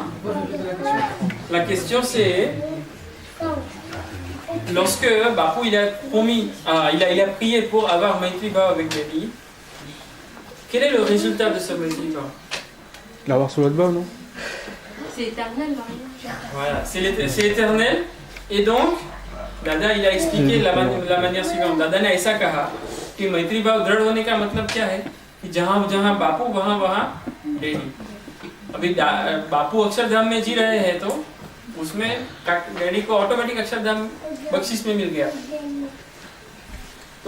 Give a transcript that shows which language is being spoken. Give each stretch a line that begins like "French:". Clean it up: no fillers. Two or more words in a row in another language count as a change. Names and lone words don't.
French: La question c'est lorsque Bapou il a promis, il a prié pour avoir Maitri Bhav avec Devi, quel est le résultat de ce Maitri Bhav? L'avoir sur l'autre bas, non? C'est éternel, Maria. Voilà, c'est éternel. Et donc, दादा il a expliqué la manière suivante.
Hindi: दादा ने ऐसा कहा कि मैत्री भाव दृढ़ होने का मतलब क्या है कि जहाँ जहाँ बापू वहाँ वहाँ डैडी. अभी बापू अक्षरधाम में जी रहे हैं तो उसमें डैडी को ऑटोमेटिक अक्षरधाम बख्शिश में मिल गया. तो